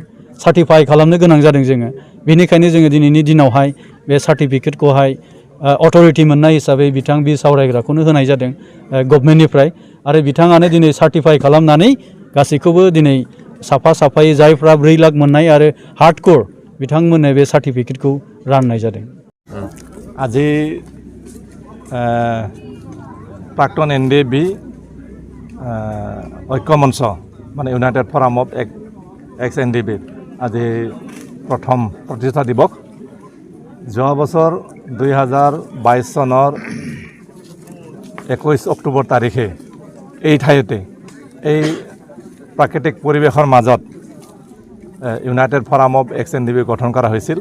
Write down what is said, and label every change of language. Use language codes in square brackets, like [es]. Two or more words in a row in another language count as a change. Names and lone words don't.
[brx] सार्टिफाइ खालामनो गोनां जादों जोङो। बेनिखायनो जोङो दिनैनि दिनावहाय बे सार्टिफिकेटखौहाय अथ'रिटि मोननाय हिसाबै बिथां बि सावरायग्राखौनो होनाय जादों गभर्नमेन्टनिफ्राय। आरो बिथाङानो दिनै सार्टिफाइ खालामनानै गासैखौबो दिनै साफायै जायफ्रा 4 लाख मोननाय आरो हार्डक'र बिथांमोननो बे सार्टिफिकेटखौ राननाय जादों। [as] আজি प्राक्तन NDFB ঐক্য মঞ্চ মানে ইউনাইটেড ফৰাম অফ এক্স NDFB আজি প্ৰথম প্ৰতিষ্ঠা দিৱস। যোৱা বছৰ 2022 চনৰ 21 অক্টোবৰ তাৰিখে এই ঠাইতে এই প্ৰাকৃতিক পৰিৱেশৰ মাজত ইউনাইটেড ফৰাম অফ এক্স NDFB গঠন কৰা হৈছিল।